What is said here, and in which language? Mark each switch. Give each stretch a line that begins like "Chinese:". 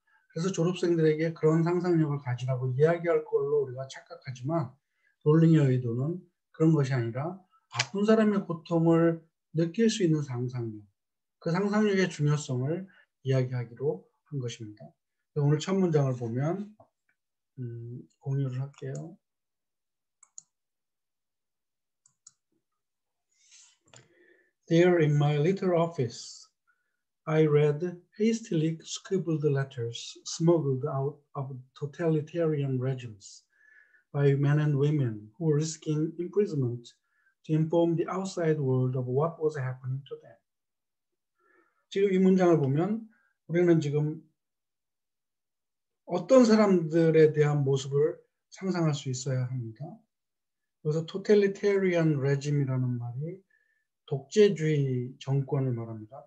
Korean: 그래서 졸업생들에게 그런 상상력을 가지라고 이야기할 걸로 우리가 착각하지만 롤링의 의도는 그런 것이 아니라 아픈 사람의 고통을 느낄 수 있는 상상력, 그 상상력의 중요성을 이야기하기로 한 것입니다. 오늘 첫 문장을 보면 공유를 할게요.
English: There in my little office, I read hastily scribbled letters smuggled out of totalitarian regimes by men and women who were risking imprisonment to inform the outside world of what was happening to them.
Korean: 지금 이 문장을 보면 우리는 지금 어떤 사람들에 대한 모습을 상상할 수 있어야 합니다. 그래서 totalitarian regime이라는 말이 독재주의 정권을 말합니다.